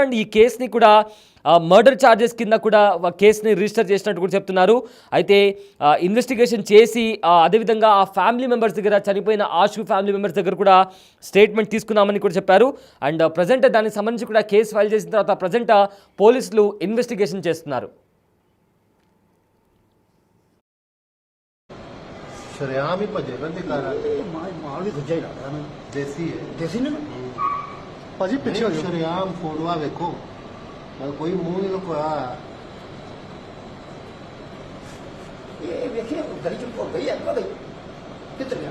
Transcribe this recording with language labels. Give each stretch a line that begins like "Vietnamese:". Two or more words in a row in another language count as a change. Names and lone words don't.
Telugu: అండ్ ఈ కేసుని కూడా
English: murder charges
Telugu: కింద కూడా కేసుని రిజిస్టర్ చేసినట్టు కూడా చెప్తున్నారు. అయితే ఇన్వెస్టిగేషన్ చేసి అదేవిధంగా ఆ
English: family members
Telugu: దగ్గర, చనిపోయిన ఆషు
English: family members
Telugu: దగ్గర కూడా స్టేట్మెంట్ తీసుకున్నామని కూడా చెప్పారు.
English: and present
Telugu: దానికి సంబంధించి కూడా కేసు ఫైల్ చేసిన తర్వాత ప్రజెంట్ పోలీసులు ఇన్వెస్టిగేషన్ చేస్తున్నారు.
Punjabi: ਸ਼ਰਿਆਮ ਹੀ ਭੱਜੇ ਬੰਦੇ ਕਾਰ ਮਾਲ ਵੀ ਦੂਜਾ ਹੀ ਲੱਗਦਾ ਨਾ ਦੇਸੀ ਨੇ ਭਾਜੀ ਪਿੱਛੇ ਹੋ ਜਾਓ। ਸ਼ਰਿਆਮ ਫੋਟੋਆਂ ਵੇਖੋ ਕੋਈ ਮੂੰਹ ਨਹੀਂ ਲੁਕਾਇਆ ਇਹ ਵੇਖਿਆ ਗਲੀ ਚ ਭੁੱਲ ਗਈ ਅੱਗਾ ਗਈ ਕਿੱਧਰ ਗਿਆ